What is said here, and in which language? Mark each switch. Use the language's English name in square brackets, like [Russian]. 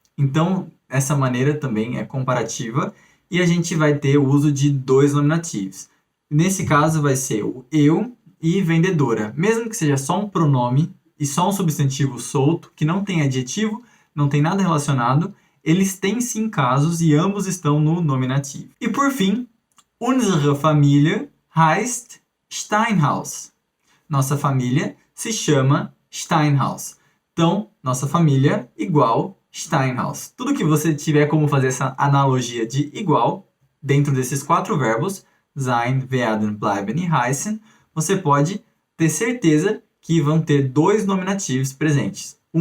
[Portuguese] Então, essa maneira também é comparativa e a gente vai ter o uso de dois nominativos. Nesse caso, vai ser o eu e vendedora. Mesmo que seja só um pronome e só um substantivo solto, que não tem adjetivo, não tem nada relacionado, eles têm sim casos e ambos estão no nominativo. E por fim, [German] unsere Familie heißt Steinhaus. [Portuguese] Nossa família se chama Steinhaus. Então, nossa família igual Steinhaus. Tudo que você tiver como fazer essa analogia de igual, dentro desses 4 verbos, sein, werden, bleiben e heißen, você pode ter certeza que vão ter 2 nominativos presentes.